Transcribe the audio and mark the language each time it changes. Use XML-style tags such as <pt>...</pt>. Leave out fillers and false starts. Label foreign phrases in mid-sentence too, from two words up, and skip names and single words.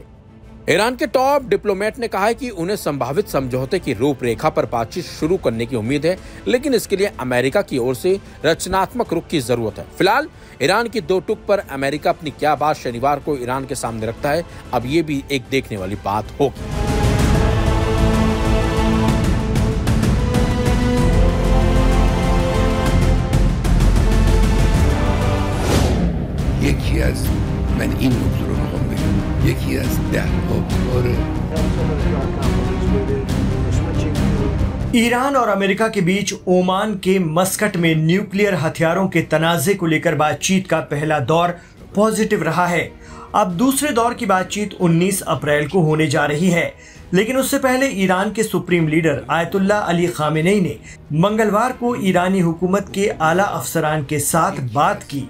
<hi>ईरान के टॉप डिप्लोमेट ने कहा है कि उन्हें संभावित समझौते की रूपरेखा पर बातचीत शुरू करने की उम्मीद है, लेकिन इसके लिए अमेरिका की ओर से रचनात्मक रुख की जरूरत है। फिलहाल ईरान की दो टुक पर अमेरिका अपनी क्या बात शनिवार को ईरान के सामने रखता है, अब ये भी एक देखने वाली बात होगी।</hi> <fa>یکی از من این نکته رو میخوام بگم، یکی از 10 بار</fa> <hi>ईरान और अमेरिका के बीच ओमान के मस्कट में न्यूक्लियर हथियारों के तनाज़े को लेकर बातचीत का पहला दौर पॉजिटिव रहा है। अब दूसरे दौर की बातचीत 19 अप्रैल को होने जा रही है, लेकिन उससे पहले ईरान के सुप्रीम लीडर आयतुल्लाह अली खामेनेई ने मंगलवार को ईरानी हुकूमत के आला अफसरान के साथ बात की।</hi>